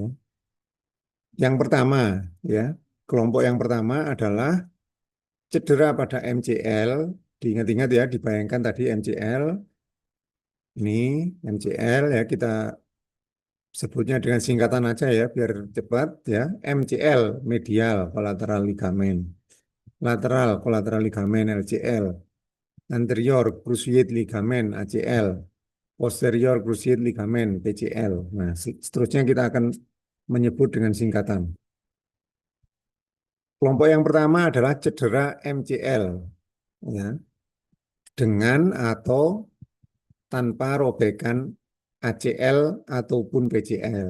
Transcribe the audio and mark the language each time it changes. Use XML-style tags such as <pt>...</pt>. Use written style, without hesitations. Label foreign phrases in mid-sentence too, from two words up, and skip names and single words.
<id>Yang pertama ya, kelompok yang pertama adalah cedera pada MCL. Diingat-ingat ya, dibayangkan tadi MCL. Ini MCL ya, kita sebutnya dengan singkatan aja ya, biar cepat ya.</id> <en>MCL, medial collateral ligament. Lateral collateral ligament LCL. Anterior cruciate ligament ACL. Posterior cruciate ligament PCL.</en> <id>Nah, seterusnya kita akan menyebut dengan singkatan. Kelompok yang pertama adalah cedera MCL, ya, dengan atau tanpa robekan ACL ataupun PCL.</id>